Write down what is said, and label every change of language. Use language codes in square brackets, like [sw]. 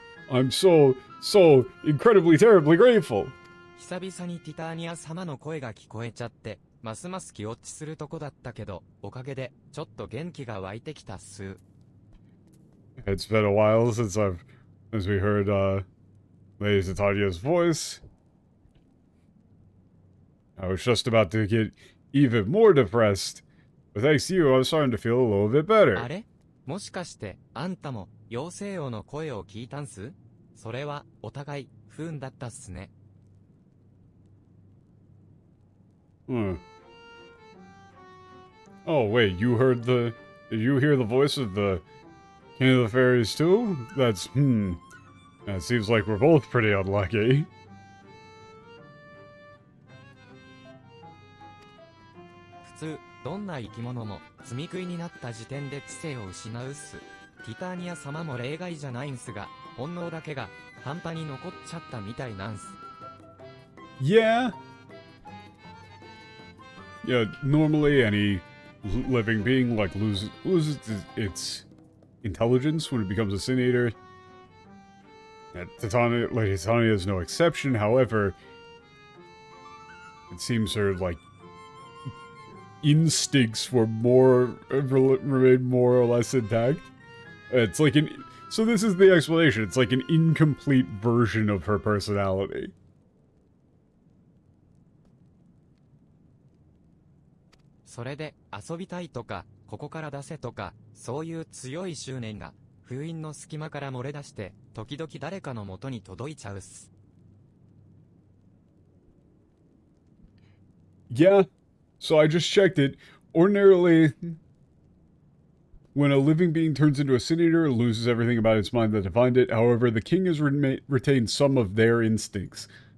[en] I'm so incredibly, terribly grateful. [ja] 久々にティターニア様の声が聞こえちゃって、ますます気落ちするとこだったけど、おかげで、ちょっと元気が湧いてきたっす。 [en] It's been a while since we heard, Lady Titania's voice. I was just about to get even more depressed, but thanks to you, I'm starting to feel a little bit [ja] あ [en] better. [ja] れ？もしかして、あんたも、妖精王の声を聞いたんす？それは、お互い、不運だったっすね。 Hmm. [en] Oh, wait, did you hear the voice of the King of the Fairies too? That seems like we're both pretty unlucky. [ja] 普通、どんな生き物も、積み食いになった時点で知性を失うっす。ティターニア様も例外じゃないんすが、本能だけが、半端に残っちゃったみたいなんす。 [en] Yeah. Yeah, normally any living being, like, loses its intelligence when it becomes a sin eater. Lady Titania is no exception, however, it seems her, like, instincts remain more or less intact. It's like so this is the explanation, it's like an incomplete version of her personality. [ja] それで、遊びたいとか、ここから出せとか、そういう強い執念が、封印の隙間から漏れ出して、時々誰かの元に届いちゃうっす。 [en] Yeah, so I just checked it. Ordinarily, when a living being turns into a sin eater, it loses everything about its mind that defined it. However, the king has retained some of their instincts.